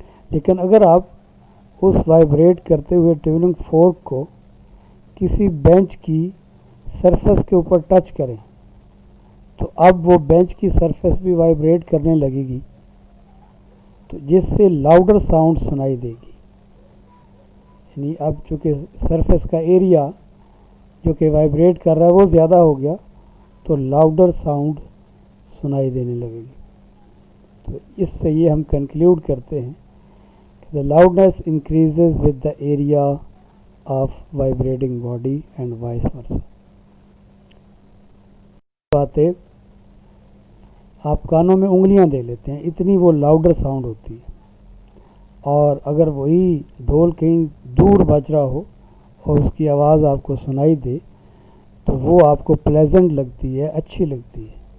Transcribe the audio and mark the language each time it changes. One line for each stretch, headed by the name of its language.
Urdu: لیکن اگر آپ اس وائبریٹ کرتے ہوئے ٹیوننگ فورک کو کسی بینچ کی سرفیس کے اوپر ٹچ کریں تو اب وہ بینچ کی سرفیس بھی وائبریٹ کرنے لگے گی، تو جس سے لاؤڈر ساؤنڈ سنائی دے گی. یعنی اب چونکہ سرفیس کا ایریا جو کہ وائبریٹ کر رہا ہے وہ زیادہ ہو گیا تو لاؤڈر ساؤنڈ سنائی دینے لگے گی. تو اس سے یہ ہم کنکلیوڈ کرتے ہیں کہ
English: the loudness increases with the area of vibrating body and vice versa.
Urdu: باتیں آپ کانوں میں انگلیاں دے لیتے ہیں، اتنی وہ لاؤڈر ساؤنڈ ہوتی ہے. اور اگر وہی ڈھول کہیں دور بج رہا ہو اور اس کی آواز آپ کو سنائی دے تو وہ آپ کو پلیزنٹ لگتی ہے، اچھی لگتی ہے.